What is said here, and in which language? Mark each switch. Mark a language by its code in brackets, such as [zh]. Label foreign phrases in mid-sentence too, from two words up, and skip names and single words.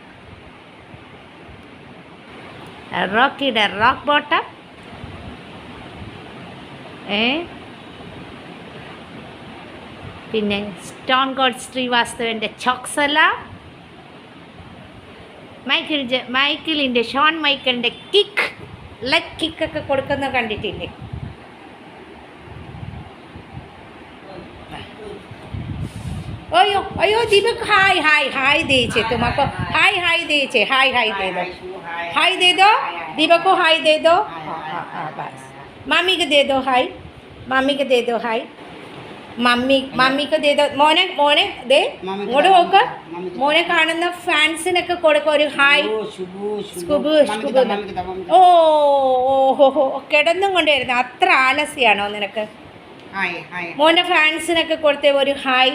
[ml] റോക്കിയുടെ [en] rock bottom [ml] പിന്നെ സ്റ്റോൺ കോൾഡ് ശ്രീവാസ്തവൻ്റെ ചോക്സല, മൈക്കിളിൻ്റെ ഷോൺ മൈക്കിളിൻ്റെ ലെഗ് കിക്കൊക്കെ കൊടുക്കുന്ന കണ്ടിട്ടില്ലേ? [hi] अयो दीपक हाय दे तुमको हाय दे दो दीपक को हाय दे दो. बस मामी को दे दो हाय, മമ്മി को दे दो. [ml] മോനെ ദേ ഇങ്ങോട്ട് നോക്ക്. മോനെ കാണുന്ന ഫാൻസിനൊക്കെ കൊടുക്ക ഒരു ഹായ്. ഓഹോ കിടന്നും കൊണ്ടായിരുന്നു. അത്ര ആലസ്യാണോ നിനക്ക്? മോൻ്റെ ഫാൻസിനൊക്കെ കൊടുത്തേ ഒരു ഹായ്.